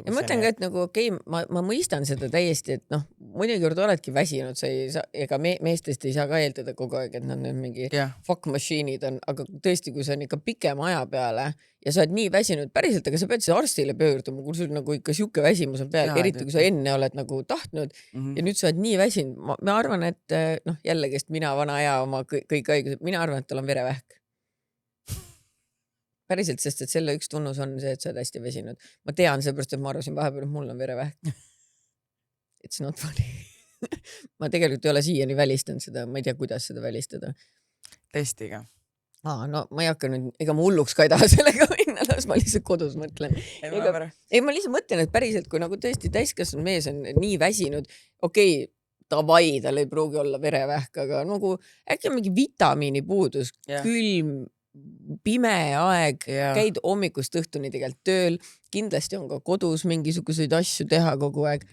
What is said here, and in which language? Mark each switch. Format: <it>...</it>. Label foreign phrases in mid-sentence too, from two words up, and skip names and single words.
<et>Ja mõtlen ka, et nagu okei, ma mõistan seda täiesti, et noh, mõni kord oledki väsinud, sa ei saa, ega meestest ei saa ka eeldada kogu aeg, et nad nüüd mingi</et> <en>fuck machine'id</en> <et>on, aga tõesti, kui sa on ikka pikema aja peale ja sa oled nii väsinud päriselt, aga sa pead siis arstile pöörduma, kui sul nagu ikka siuke väsimus on peal, eriti kui sa enne oled nagu tahtnud ja nüüd sa oled nii väsinud. Ma arvan, et noh, jällegist mina vana aja oma kõik haigused, mina arvan, et tal on verevähk. Päriselt, sest et selle üks tunnus on see, et sa oled hästi väsinud. Ma tean seepärast, et ma arvasin vahepeal, et mul on verevähk.</et> <en>It's not funny.</en> <et>Ma tegelikult ei ole siiani välistanud seda, ma ei tea, kuidas seda välistada. Testiga. No ma ei hakka nüüd, ega ma hulluks ka ei taha sellega minna, las ma lihtsalt kodus mõtlen. Ei, ma lihtsalt mõtlen, et päriselt, kui nagu tõesti täiskasvanud mees on nii väsinud, okei, tavai, tal ei pruugi olla verevähk, aga nagu äkki on mingi vitamiini puudus, külm, pime aeg, käid hommikust õhtuni tegelikult tööl, kindlasti on ka kodus mingisuguseid asju teha kogu aeg.</et>